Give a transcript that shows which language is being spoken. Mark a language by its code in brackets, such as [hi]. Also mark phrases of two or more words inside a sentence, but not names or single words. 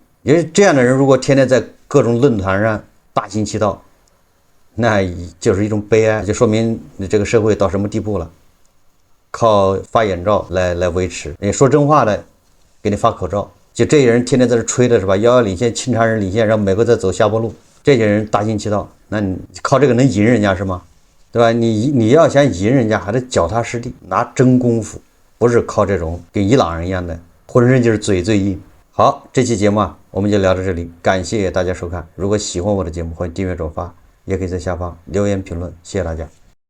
[zh] 因為這樣的人，如果天天在各種論壇上大行其道，那就是一種悲哀，就說明你這個社會到什麼地步了。靠發眼罩來維持。你說真話的，給你發口罩。就這些人天天在這吹的是吧？111領先，沁茶人領先，讓美國在走下坡路。這些人大行其道，那你靠这個能贏人家是嗎？對吧？你要想贏人家，還得腳踏實地，拿真功夫，不是靠這種跟伊朗人一樣的，渾身就是嘴最硬。好，這期節目我們就聊到這裡，感謝大家收看。如果喜歡我的節目，歡迎訂閱轉發，也可以在下方留言評論，謝謝大家。